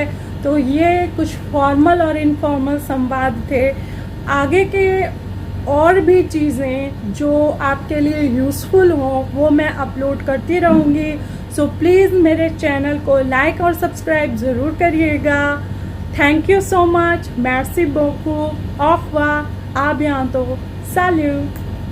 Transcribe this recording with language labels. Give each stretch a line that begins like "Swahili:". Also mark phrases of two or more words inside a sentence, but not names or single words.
Hindi: तो ये कुछ फॉर्मल और इनफॉर्मल संवाद थे। आगे के और भी चीज़ें जो आपके लिए यूज़फुल हों वो मैं अपलोड करती रहूँगी।
English: so please
Hindi: मेरे चैनल को लाइक और सब्सक्राइब ज़रूर करिएगा।
English: thank you so much,
French: merci beaucoup, au revoir, à bientôt, salut।